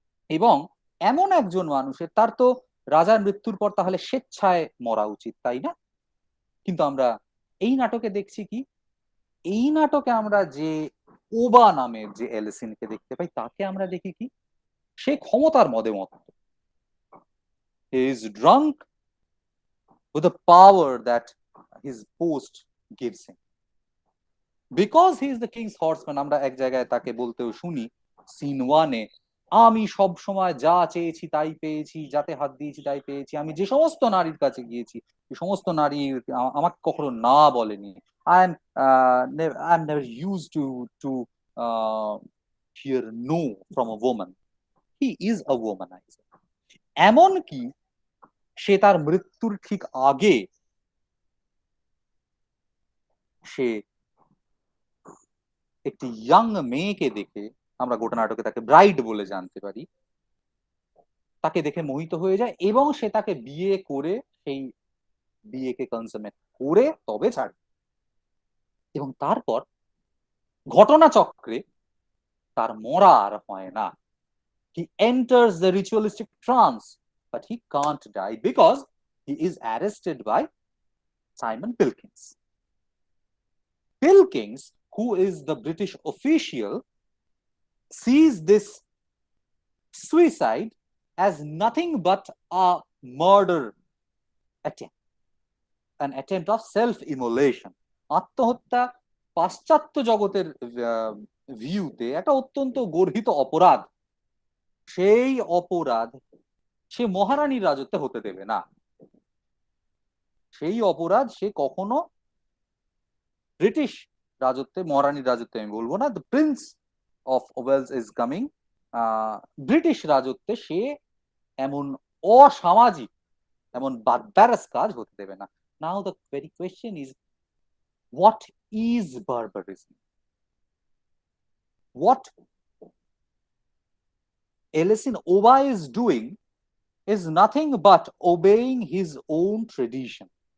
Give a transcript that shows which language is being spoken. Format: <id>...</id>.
<bn>এবং এমন একজন মানুষের, তার তো রাজার মৃত্যুর পর তাহলে স্বেচ্ছায় মরা উচিত, তাই না? কিন্তু আমরা এই নাটকে দেখছি কি, এই নাটকে আমরা যে ওবা নামের যে এলিসিনকে দেখতে পাই তাকে আমরা দেখি কি, সে ক্ষমতার মদে মত্ত।</bn> <en>He is drunk with the power that his post gives him. Because he is the king's horseman,</en> <bn>আমরা এক জায়গায় তাকে বলতেও শুনি সিন 1-এ, আমি সব সময় যা চেয়েছি তাই পেয়েছি, যাতে হাত দিয়েছি তাই পেয়েছি, আমি যে সমস্ত নারীর কাছে গিয়েছি যে সমস্ত নারী আমাকে কখনো না বলেনি।</bn> <en>I am never used to hear no from a woman. He is a womanizer.</en> <bn>এমনকি সে তার মৃত্যুর ঠিক আগে সে একটি ইয়াং মেয়েকে দেখে, আমরা গোটা নাটকে তাকে ব্রাইড বলে জানতে পারি, তাকে দেখে মোহিত হয়ে যায় এবং সে তাকে বিয়ে করে সেই বিয়েকে কনসামেট করে তবে ছাড়ে। এবং তারপর ঘটনাচক্রে তার মরা আর হয় না,</bn> <en>He enters the ritualistic trance, but he can't die because he is arrested by Simon Pilkings. Pilkings, who is the British official, sees this suicide as nothing but a murder attempt, an attempt of self-immolation.</en> <bn>আত্মহত্যা পাশ্চাত্য জগতের ভিউতে একটা অত্যন্ত গর্হিত অপরাধ। সেই অপরাধ সে মহারানীর রাজত্বে হতে দেবে না। সেই অপরাধ সে কখনো ব্রিটিশ রাজত্বে, মহারানীর রাজত্বে আমি বলবো না,</bn> <en>the Prince of Wales is coming,</en> <bn>British রাজত্বে সে এমন অসামাজিক, এমন বারবারাস কাজ হতে দেবে না।</bn> <en>Now the very question is, what is barbarism? What Ellison Oba is doing is nothing but obeying his own tradition.</en>